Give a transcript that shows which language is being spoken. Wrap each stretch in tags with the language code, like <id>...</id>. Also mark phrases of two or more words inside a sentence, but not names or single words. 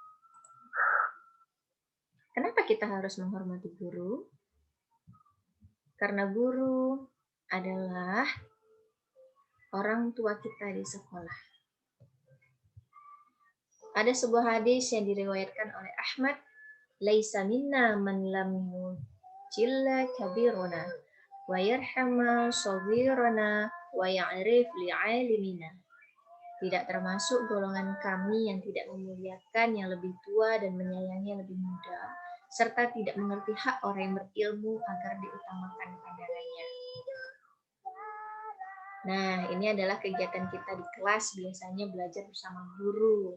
<id>Kenapa kita harus menghormati guru? Karena guru adalah orang tua kita di sekolah. Ada sebuah hadis yang diriwayatkan oleh Ahmad,</id> <ar>"ليس منا من لم يجل كبيرنا و يرحم صغيرنا و يعرف لعالمنا."</ar> <id>Tidak termasuk golongan kami yang tidak memuliakan yang lebih tua dan menyayangi yang lebih muda, serta tidak mengerti hak orang yang berilmu agar diutamakan pandangannya. Nah, ini adalah kegiatan kita di kelas, biasanya belajar bersama guru.</id>